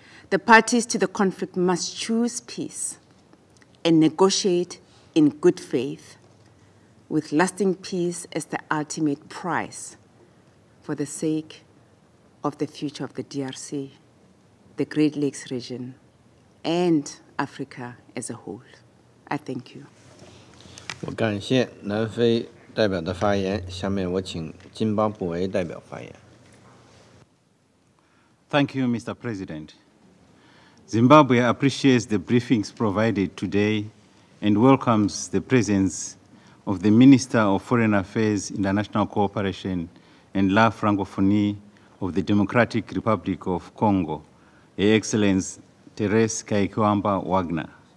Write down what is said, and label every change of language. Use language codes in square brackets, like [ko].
[en] The parties to the conflict must choose peace and negotiate in good faith, with lasting peace as the ultimate prize for the sake of the future of the DRC, the Great Lakes region, and Africa as a whole. I thank you. [zh] 我感谢南非代表的发言，下面我请津巴布韦代表发言。 [en] Thank you, Mr. President. Zimbabwe appreciates the briefings provided today and welcomes the presence of the Minister of Foreign Affairs, International Cooperation, and La Francophonie of the Democratic Republic of Congo, Her Excellency Therese Kaikwamba-Wagner.